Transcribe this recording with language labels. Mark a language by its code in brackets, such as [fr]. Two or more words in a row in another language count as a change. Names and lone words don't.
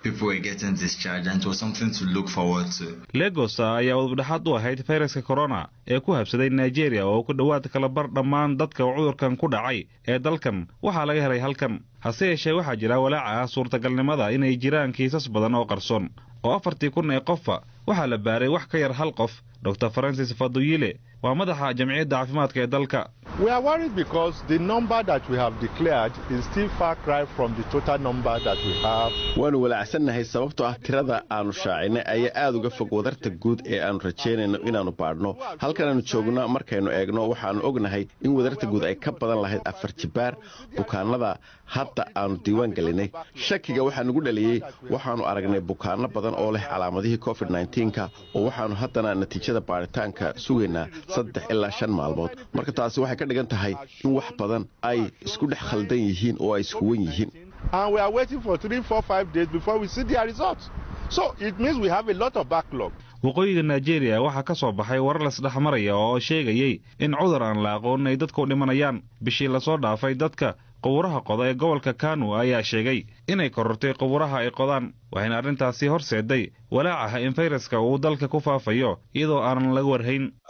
[so] Lagos ayaa wadadhaxaad u ahayd fayraska corona ee ku habsaday Nigeria oo ku dhawaad kala bar dhammaan dadka cudurkan ku dhacay ee dalkan waxaa laga helay halkan hase yeeshee waxaa jira walaaca suurtagalnimada inay jiraan kiisas badan oo qarsoon oo 4,000 ee qof waxaa la baaray wax ka yar 1 qof dr francis faduyile waa madaxa jamciyadda caafimaadka ee dalka. [en] We are worried because the number that we have declared is still far cry from the total number that we have. [so] Waanu walaacsanahay sababtoo ah tirada aanu shaacinay ayaa aad uga fog wadarta guud ee aanu rajaynayno inaanu baadhno. Halkan aanu joogno markaynu eegno waxaanu ognahay in wadarta guud ay ka badan lahayd 4 jibaar bukaanada hadda aanu diiwaan gelinay. Shakiga waxaa nagu dhaliyay waxaanu aragnay bukaano badan oo leh calaamadihii COVID-19ka oo waxaanu haddana natiijada baaritaanka sugaynaa 3 ilaa 5 maalmood. Marka taasi waxay ka dhigan tahay in wax badan ay isku dhex khaldan yihiin oo ay isku wan yihiin. [en] And we are waiting for 3, 4, 5 days before we see their results. So it means we have a lot of backlog. [so] waqooyiga Nigeria waxaa ka soo baxay warar la isdhex maraya oo sheegayay in cudur aan la aqoon ay dadku dhimanayaan. Bishii la soo dhaafay dadka qubuuraha qoda ee gobolka Kano ayaa sheegay inay korortay qubuuraha ay qodaan, waxayna arrintaasi horseeday walaaca in fayraska uu dalka ku faafayo iyadoo aanan laga warhayn.